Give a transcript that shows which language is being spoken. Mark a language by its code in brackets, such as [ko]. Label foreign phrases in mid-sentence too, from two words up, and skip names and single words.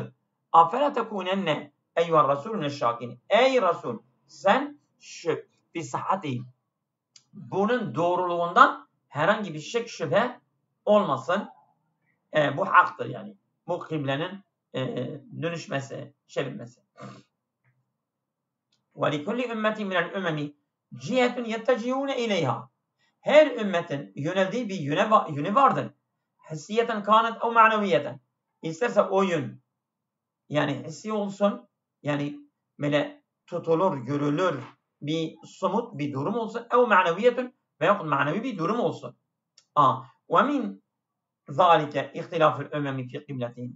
[ar] أفلا تكونن أيها الرسول الشاكرين. [tr] Ey Resul sen şu bir sahati bunun doğruluğundan herhangi bir şek şüphe olmasın. Bu haktır yani. Bu kıblenin dönüşmesi, çevirmesi. [ar] وَلِكُلِّ اُمَّةٍ مِنَ الْاُمَمِ جِهَةٌ يَتَّجِهُونَ اِلَيْهَا. [tr] Her ümmetin yöneldiği bir yönü vardır. [ar] حسية كانت [tr] o maneviyeten. İsterse o yön yani hissi olsun, yani böyle tutulur, görülür bir somut bir durum olsun. O maneviyetun veya manevi bir durum olsun. [ar] ومن ذلك اختلاف الأمم في قبلتهم.